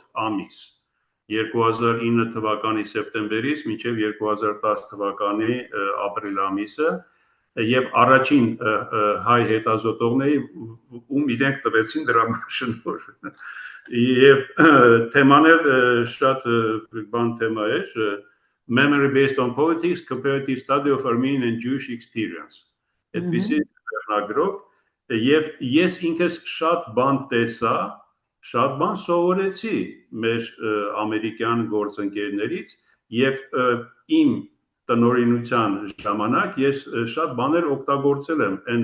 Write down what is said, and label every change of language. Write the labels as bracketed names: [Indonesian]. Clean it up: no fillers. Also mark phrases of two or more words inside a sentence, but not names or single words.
[Armenian] ամիս 2009 թվականի սեպտեմբերից մինչև 2010 թվականի ապրիլ ամիսը եւ առաջին հայ հետազոտողների ում իրենք տվեցին դրա շնորհ եւ թեման էլ շատ բան թեմա է [English] Memory based on politics comparative study of Armenian and Jewish experience [Armenian] այդպիսի վերնագրով եւ ես ինքս շատ բան տեսա շատ բան սովորեցի մեր ամերիկյան գործընկերներից եւ իմ տնօրինության ժամանակ ես շատ բաներ օգտագործել եմ